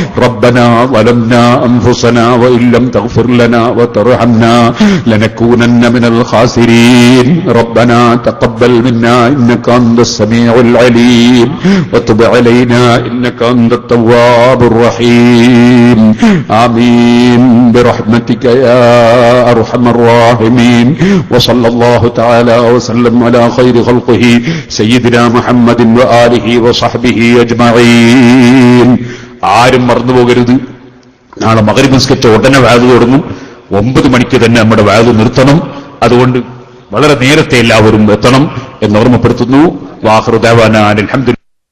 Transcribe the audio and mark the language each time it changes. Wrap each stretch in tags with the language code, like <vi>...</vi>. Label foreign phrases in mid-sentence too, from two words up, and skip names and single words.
<ar>ربنا ظلمنا أنفسنا وإن لم تغفر لنا وترحمنا لنكونن من الخاسرين. ربنا تقبل منا إنك أنت السميع العليم وتب علينا إنك أنت التواب الرحيم. ആമീൻ برحمتك يا أرحم الراحمين. وصلى الله تعالى وسلم على خير خلقه سيدنا محمد وآله وصحبه أجمعين.</ar> <ml>ആരും മറന്നുപോകരുത്, നാളെ മഗ്‌രിബ് നിസ്കരിച്ച ഉടനെ വഅദ് തുടങ്ങും. 9 മണിക്ക് തന്നെ നമ്മുടെ വഅദ് നിർത്തണം. അതുകൊണ്ട് വളരെ നേരത്തെ എല്ലാവരും എത്തണം എന്ന് ഓർമ്മപ്പെടുത്തുന്നു.</ml> <ar>وآخر دعوانا الحمد لله.</ar>